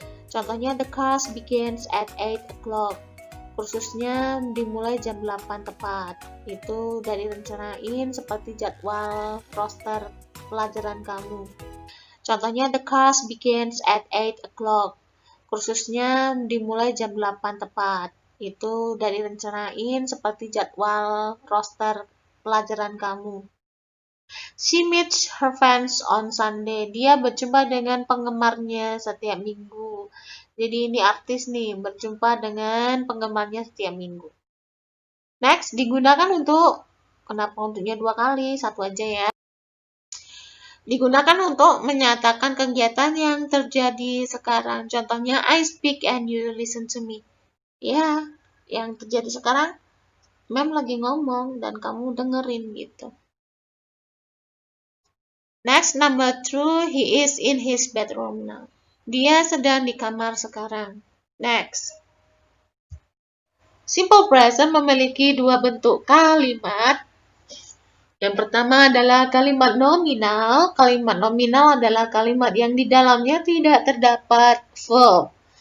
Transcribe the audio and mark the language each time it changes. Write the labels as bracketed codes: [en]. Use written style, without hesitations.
[en] Contohnya, the class begins at 8 o'clock. [id] Kursusnya dimulai jam 8 tepat. Itu dari rencanain seperti jadwal roster pelajaran kamu. [en] Contohnya, the class begins at 8 o'clock. [id] Kursusnya dimulai jam 8 tepat. Itu dari rencanain seperti jadwal roster pelajaran kamu. [en] She meets her fans on Sunday. [id] Dia berjumpa dengan penggemarnya setiap minggu. Jadi ini artis nih, berjumpa dengan penggemarnya setiap minggu. Next, digunakan untuk, kenapa untuknya 2 kali, 1 aja ya. Digunakan untuk menyatakan kegiatan yang terjadi sekarang. [en] Contohnya, I speak and you listen to me. [id] Ya, yang terjadi sekarang, Mem lagi ngomong dan kamu dengerin gitu. [en] Next, number 2, he is in his bedroom now. [id] Dia sedang di kamar sekarang. Next. Simple present memiliki 2 bentuk kalimat. Yang pertama adalah kalimat nominal. Kalimat nominal adalah kalimat yang di dalamnya tidak terdapat verb.